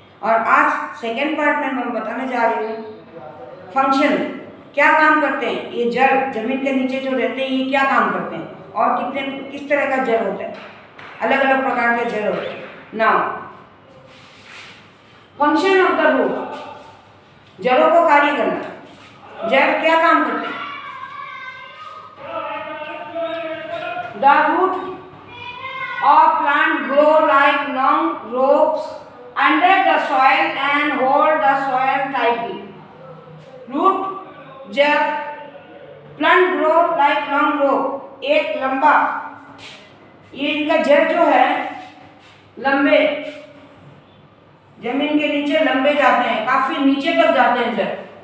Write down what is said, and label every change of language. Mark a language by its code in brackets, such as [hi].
[hi] और आज second part में मैं बताने जा रही हूँ फंक्शन, क्या काम करते हैं ये जड़, जमीन के नीचे जो रहते हैं ये क्या काम करते हैं और किस तरह का जड़ होता है, अलग अलग प्रकार के जड़ होते हैं। [en] now function of the root, [hi] जड़ों को कार्य करना। जड़ क्या काम करते हैं? [en] The root of plant grow like long ropes under the soil and hold the soil tightly. [hi] Root जड़, [en] plant grow like long rope, [hi] एक लंबा, ये इनका जड़ जो है लंबे, जमीन के नीचे लंबे जाते हैं, काफी नीचे तक जाते हैं जड़।